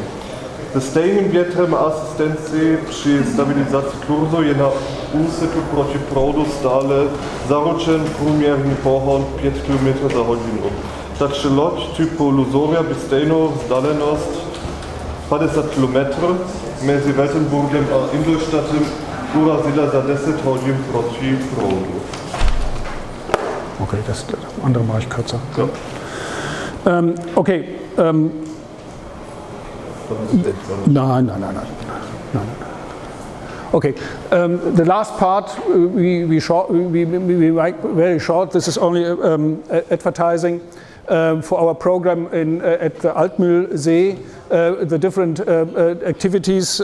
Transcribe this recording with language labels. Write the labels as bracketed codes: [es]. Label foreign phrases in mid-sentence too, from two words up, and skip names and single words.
[cs] Se stejným větrem a asistenci při stabilizaci kurzu je na úseku proti proudu stále zaručen průměrný pohon 5 km za hodinu. Takže loď typu Luzoria by stejnou vzdálenost 50 km mezi Weltenburgem a Ingolstadtem urazila za 10 hodin proti proudu. [de] Okay, das andere mache ich kürzer. Ja. Okay. Nein. Okay. [en] The last part we make very short. This is only advertising for our program at the Altmühlsee. The different activities.